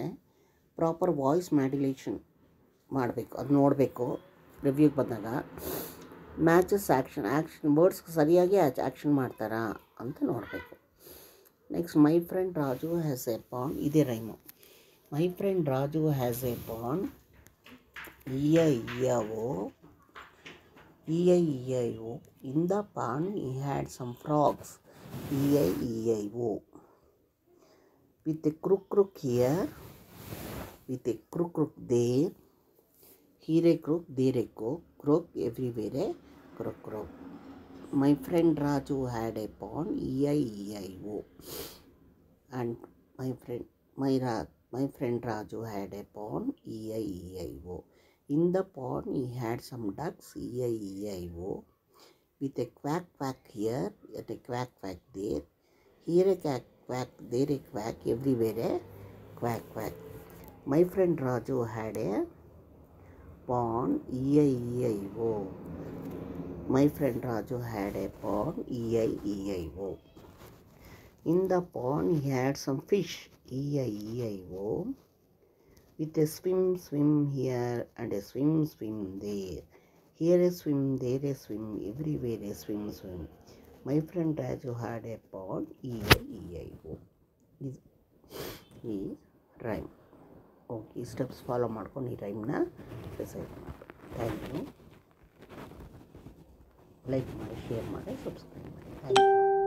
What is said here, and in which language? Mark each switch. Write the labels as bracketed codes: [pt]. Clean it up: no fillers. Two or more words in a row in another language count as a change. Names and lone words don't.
[en] proper voice modulation [kn] ಮಾಡಬೇಕು, ಅದು ನೋಡಬೇಕು ರಿವ್ಯೂಗೆ ಬಂದಾಗ. [en] matches action words [kn] ಸರಿಯಾಗಿ ಆ್ಯಕ್ಷನ್ ಮಾಡ್ತಾರಾ ಅಂತ ನೋಡಬೇಕು. [en] Next, my friend Raju has a pond. [kn] ಇದೇ ರೈಮು. [en] My friend Raju has a pond. E-I-E-I-O. In the pond he had some frogs. E-I-E-I-O. With a crook here, with a crook there. Here a crook, there a crook, everywhere a crook. My friend Raju had a pond. E-I-E-I-O. And my friend Raju had a pond. E-I-E-I-O. In the pond he had some ducks. E-I-E-I-O. With a quack here, at a quack there. Here a quack, there a quack, everywhere a quack. My friend Raju had a pond. E-I-E-I-O. My friend Raju had a pond. E-I-E-I-O. In the pond he had some fish. E-I-E-I-O. With a swim here and a swim there. Here a swim, there a swim, everywhere a swim. My friend Raju had a pond. E-I-E-I-O. [kn] ಈ ರೈಮ್. ಓಕೆ, ಈ [en] steps follow [kn] ಮಾಡ್ಕೊಂಡು ಈ ರೈಮ್ನ ಡಿಸೈಡ್ ಮಾಡಿ. [en] thank you. [kn] ಲೈಕ್ ಮಾಡಿ, ಶೇರ್ ಮಾಡಿ, ಸಬ್ಸ್ಕ್ರೈಬ್ ಮಾಡಿ. [en] Thank you.